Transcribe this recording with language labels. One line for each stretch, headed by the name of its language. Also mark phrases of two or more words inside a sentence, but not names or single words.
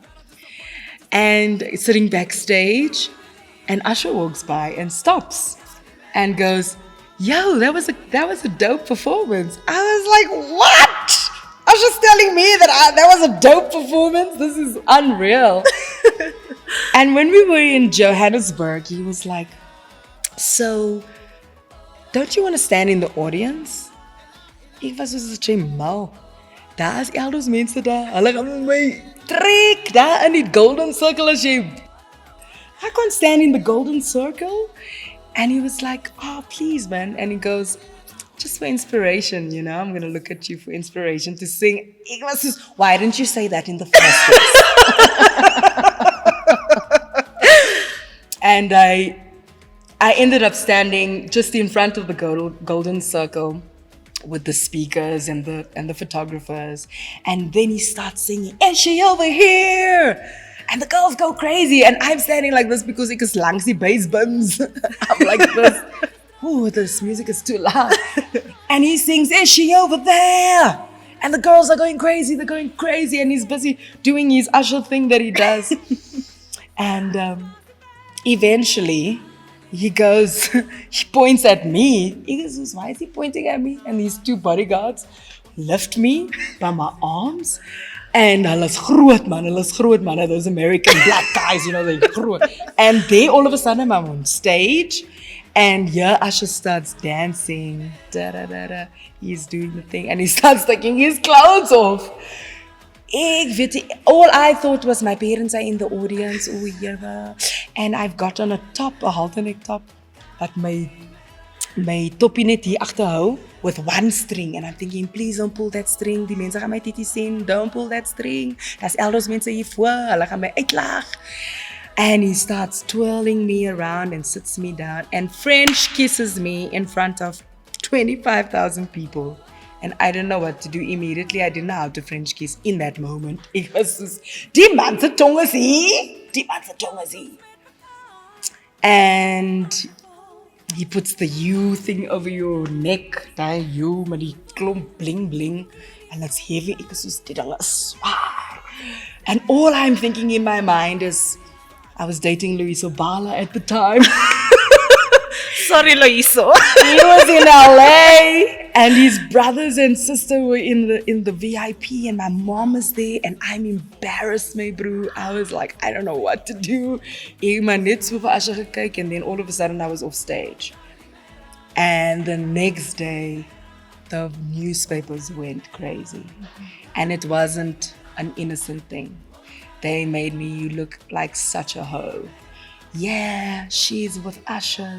English: And sitting backstage, and Usher walks by and stops and goes, "Yo, that was a dope performance." I was like, "What? Usher's telling me that was a dope performance? This is unreal." And when we were in Johannesburg, he was like, "So, don't you want to stand in the audience?"
Afrikaans: Ek was so mal. Daar is elders mense daar. Hulle gaan my trek daar in die
English: golden circle
Afrikaans: as jy.
English: I can't stand in the golden circle. And he was like, "Oh, please, man." And he goes, "Just for inspiration, I'm going to look at you for inspiration to sing." Ek was just, why didn't you say that in the first place? And I ended up standing just in front of the golden circle with the speakers and the photographers. And then he starts singing, "And she over here." And the girls go crazy. And I'm standing like this because it's
Afrikaans: langs die
English: bass bins. I'm like this. Oh, this music is too loud. And he sings, is she over there? And the girls are going crazy. They're going crazy. And he's busy doing his usher thing that he does. And eventually, he goes, he points at me. He goes, why is he pointing at me? And these two bodyguards lift me by my arms.
Afrikaans: And hulle groot man,
English: those American black guys, they're groot. And they all of a sudden I'm on stage. And Usher starts dancing. Da, da, da, da. He's doing the thing. And he starts taking his clothes off. All I thought was my parents are in the audience. And I've got on a halterneck top.
Afrikaans: But my toppie net hier agterhou
English: with one string. And I'm thinking, please don't pull that string.
Afrikaans: Die mense gaan my titie sien.
English: Don't pull that string.
Afrikaans: Daar's elders mense hier voor. Hulle gaan my uitlag.
English: And he starts twirling me around and sits me down and French kisses me in front of 25,000 people. And I don't know what to do immediately. I didn't know how to French kiss in that moment. It was just,
Afrikaans: die man se tong is hier.
English: And he puts the U thing over your neck.
Afrikaans: Daai U met die klomp bling bling.
English: And it's heavy.
Afrikaans: Ek is soos, die ding is zwaar.
English: And all I'm thinking in my mind is, I was dating Luis Obala at the time. Sorry, Loiso. He was in LA and his brothers and sister were in the VIP and my mom is there and I'm embarrassed, my bro. I was like, I don't know what to do.
Afrikaans: Ek maar net so vir Asha gekyk
English: and then all of a sudden I was off stage. And the next day, the newspapers went crazy. And it wasn't an innocent thing. They made me look like such a hoe. Yeah, she's with Usher.